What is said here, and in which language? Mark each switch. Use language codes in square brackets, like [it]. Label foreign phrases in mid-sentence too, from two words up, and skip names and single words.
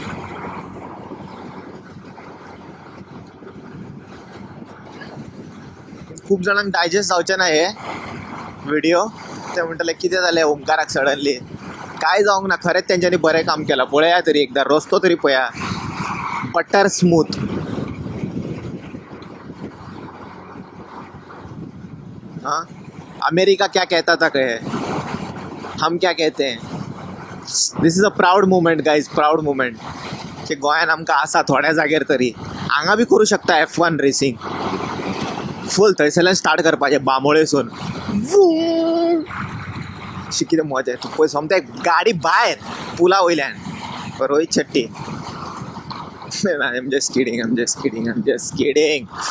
[kok] खूप जाणांक डायजेस्ट जावचें ना हे व्हिडिओ ते म्हणटले कितें जालें ओमकाराक सडनली काय जावंक ना खरेंच तेंच्यांनी बरें काम केलां पळया तरी एकदां रस्तो तरी पळया [en] butter smooth [hi] हाँ अमेरिका क्या कहता था कहे हम क्या कहते हैं [en] this is a proud movement guys proud movement [kok] की गोंयान आमकां आसा थोड्या जाग्यार तरी हांगा बी करूं शकता F1 रेसींग फूल थंयसरल्यान स्टार्ट करपाचें बांबोळेसून शी कितें मजा तूं पळय सोमतें गाडी भायर पुला वयल्यान रोहित शेट्टी [en] I am just kidding